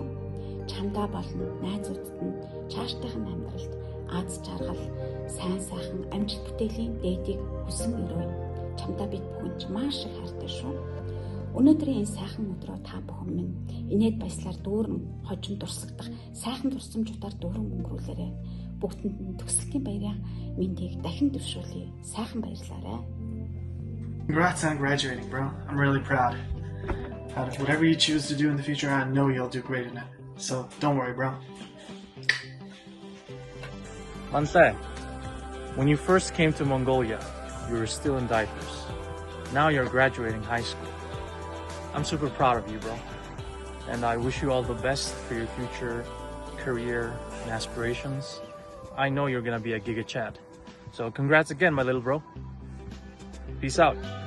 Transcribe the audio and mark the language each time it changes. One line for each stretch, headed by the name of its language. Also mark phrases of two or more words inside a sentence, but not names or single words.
Mongolian: Чамдаа болно найзуудад нь цаашдын амьдралд аз жаргал, сайн сайхан амжилт бүтээлийн дээдийг хүсэн өрөө. Чамдаа бид бүхэн ч маш их хайртай шүү. Өнөөдрийн энэ сайхан өдрөө та бүхэн минь инээд баяслаар дүүрэн хожим дурсагдах сайхан дурсамжуудаар дүүрэн өнгөрүүлээрэй. бүгдэнд нь төгсөлтийн баярын мэндийг дахин дэвшүүлье. Сайхан баярлалаа.
English: Congrats on graduating, bro. I'm really proud. Proud of whatever you choose to do in the future. I know you'll do great in it. So don't worry, bro. Manse, when you first came to Mongolia, you were still in diapers. Now you're graduating high school. I'm super proud of you, bro. And I wish you all the best for your future career and aspirations. I know you're gonna be a Giga Chad. So congrats again, my little bro. Peace out.